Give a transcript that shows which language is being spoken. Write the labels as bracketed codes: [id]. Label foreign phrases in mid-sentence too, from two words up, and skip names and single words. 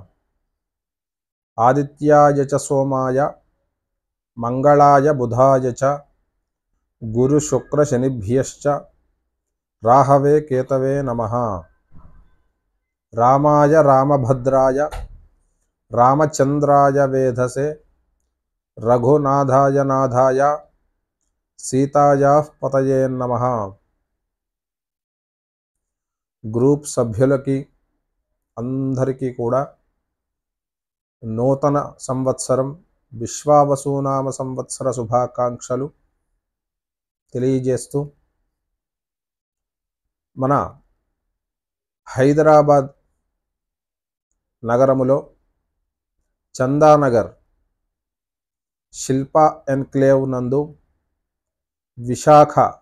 [sa] आदित्याय च सोमाय मंगलाय बुधाय च गुरुशुक्रशनिभ्यश्च राहवे केतवे नमः। रामाय रामभद्राय रामचंद्राय वेधसे रघुनाथाय नाथाय सीतायाः पतये नमः। [te] గ్రూప్ సభ్యులకి అందరికీ కూడా నూతన సంవత్సరం విశ్వావసునామ సంవత్సర శుభాకాంక్షలు తెలియజేస్తూ మన హైదరాబాద్ నగరములో చందానగర్ శిల్పా ఎన్క్లేవ్ నందు విశాఖ